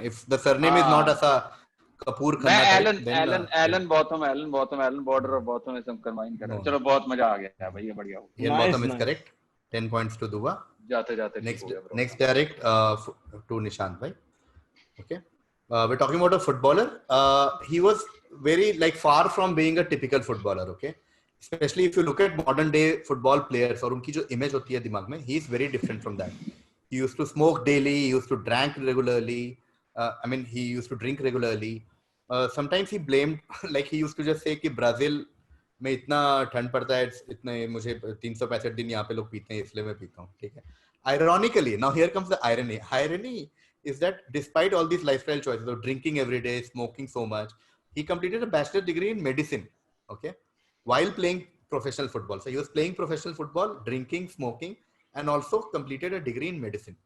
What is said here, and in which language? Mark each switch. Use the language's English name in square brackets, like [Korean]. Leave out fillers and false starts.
[English] If the surname is not as a Kapoor Khanna type, then Alan Botham border of Botham is some combine [Hindi] कर रहे हैं. चलो बहुत मजा आ गया भाई. ये बढ़िया हो. [English] Ian Botham is correct. 10 points to Dua. [Hindi] जाते [English] next direct to Nishant bhai. Okay, we're talking about a footballer. He was very like far from being a typical footballer. Okay, especially if you look at modern day football players [Hindi] और उनकी जो image होती है दिमाग में, [English] he is very different from that. He used to smoke daily. He used to drink regularly. He used to drink regularly. Sometimes he blamed, like he used to just say [Hindi] कि Brazil में इतना ठंड पड़ता है, इतने मुझे 365 दिन यहाँ पे लोग पीते हैं, इसलिए मैं पीता हूँ. ठीक है. [English] Ironically, now here comes the irony. Irony is that despite all these lifestyle choices of drinking every day, smoking so much, he completed a bachelor's degree in medicine. Okay, while playing professional football. So he was playing professional football, drinking, smoking, and also completed a degree in medicine.